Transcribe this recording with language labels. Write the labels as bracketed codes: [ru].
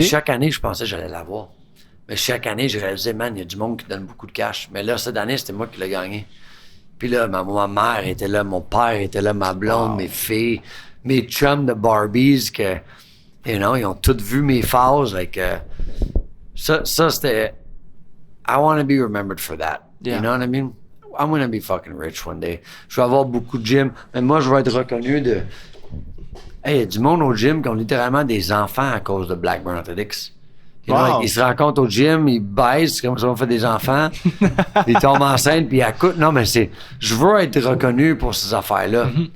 [fr] Et chaque année, je pensais que j'allais l'avoir. Mais chaque année, j'ai réalisé, man, il y a du monde qui donne beaucoup de cash. Mais là, cette année, c'était moi qui l'ai gagné. Puis là, ma mère était là, mon père était là, ma blonde, mes filles, mes chums de Barbies, que, [en] you know, [fr] ils ont toutes vu mes phases. Like, ça, c'était... [en] I want to be remembered for that. Yeah. You know what I mean? I'm gonna be fucking rich one day. [fr] Je vais avoir beaucoup de gym. Mais moi, je vais être reconnu de... Hey, il y a du monde au gym qui ont littéralement des enfants à cause de Blackburn Athletics. [en] You know, Wow. [fr] like, ils se rencontrent au gym, ils baissent comme ça on fait des enfants, ils tombent enceintes, puis ils accoutent. Non, mais je veux être reconnu pour ces affaires-là.